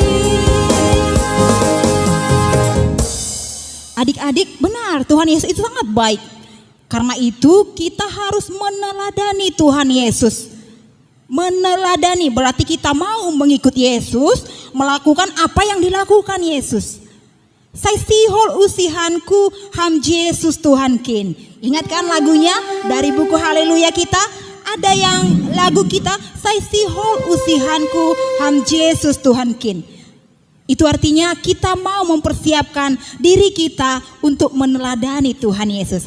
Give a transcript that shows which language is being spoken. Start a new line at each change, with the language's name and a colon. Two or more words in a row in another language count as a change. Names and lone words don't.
Indonesian: Adik-adik, benar Tuhan Yesus itu sangat baik. Karena itu kita harus meneladani Tuhan Yesus. Meneladani berarti kita mau mengikuti Yesus, melakukan apa yang dilakukan Yesus.
Batak Simalungun: Saya sihol usihanku ham Yesus Tuhankin.
Indonesian: Ingatkan lagunya dari buku Haleluya kita? Ada yang lagu kita,
Batak Simalungun: saya sihol usihanku ham Yesus Tuhankin.
Indonesian: Itu artinya kita mau mempersiapkan diri kita untuk meneladani Tuhan Yesus.